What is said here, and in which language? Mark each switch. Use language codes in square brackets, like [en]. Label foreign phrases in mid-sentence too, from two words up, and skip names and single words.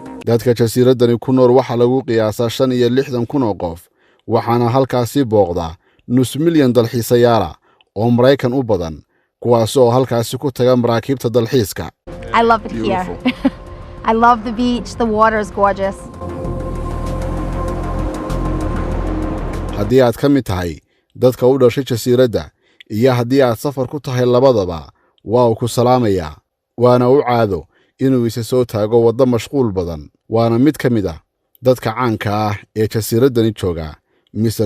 [so] dadka jasiiraddani ku nool waxaa lagu qiyaasaa 65,000 oo qof waxaana halkaasi booqda nus milyan dalxiisayaala oo Maraykan u badan kuwaas oo halkaasi ku taga maraakiibta dalxiiska. [en] I love it here. I love the beach. The water is gorgeous. [so] haddii aad ka mid tahay dadka u dhashay jasiiradda iyo haddii aad safar ku tahay labadaba waa uu ku salaamayaa waana u caado inuu isa soo taago waddo mashquul badan waana mid ka mid ah dadka caanka ah ee jasiiraddani jooga Mr.